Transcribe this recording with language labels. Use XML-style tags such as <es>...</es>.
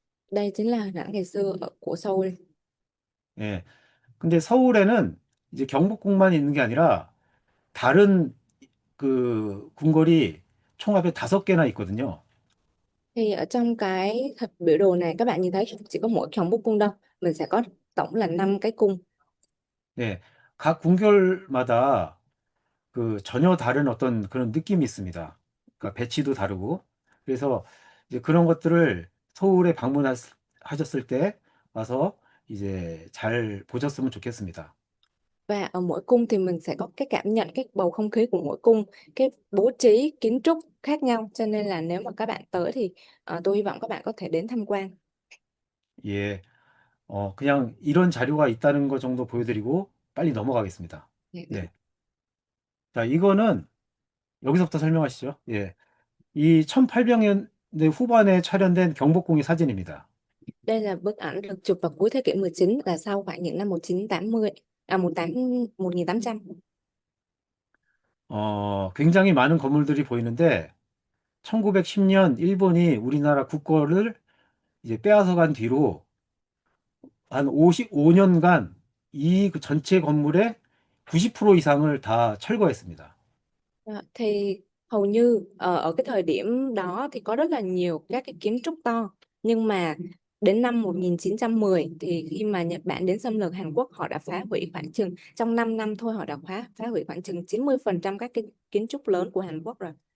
<vi>Đây chính là hình ảnh ngày xưa của Seoul.</vi> <ko>예, 근데 서울에는 이제 경복궁만 있는 게 아니라 다른 궁궐이 총합에 5개나 있거든요.</ko> <vi>Thì ở trong cái biểu đồ này các bạn nhìn thấy chỉ có mỗi Gyeongbokgung cung đâu, mình sẽ có tổng là 5 cái cung.</vi> <ko>네, 각 궁결마다 전혀 다른 어떤 그런 느낌이 있습니다. 그러니까 배치도 다르고. 그래서 이제 그런 것들을 서울에 방문하셨을 때 와서 이제 잘 보셨으면 좋겠습니다.</ko> <vi>Và ở mỗi cung thì mình sẽ có cái cảm nhận cái bầu không khí của mỗi cung, cái bố trí kiến trúc khác nhau, cho nên là nếu mà các bạn tới thì tôi hy vọng các bạn có thể đến tham quan.</vi> <ko>예, 그냥 이런 자료가 있다는 거 정도 보여드리고 빨리 넘어가겠습니다.</ko> <vi>Dạ,</vi> <ko>네. 자, 이거는 여기서부터 설명하시죠. 예. 이 1800년대 후반에 촬영된 경복궁의 사진입니다.</ko> <vi>Đây là bức ảnh được chụp vào cuối thế kỷ 19, là sau khoảng những năm 1980, 1800.</vi> <ko>굉장히 많은 건물들이 보이는데 1910년 일본이 우리나라 국거를 이제 빼앗아간 뒤로 한 55년간 그 전체 건물의 90% 이상을 다 철거했습니다.</ko> <vi>Thì hầu như ở cái thời điểm đó thì có rất là nhiều các cái kiến trúc to, nhưng mà đến năm 1910 thì khi mà Nhật Bản đến xâm lược Hàn Quốc, họ đã phá hủy khoảng chừng trong 5 năm thôi, họ đã phá hủy khoảng chừng 90% các cái kiến trúc lớn của Hàn Quốc rồi.</vi>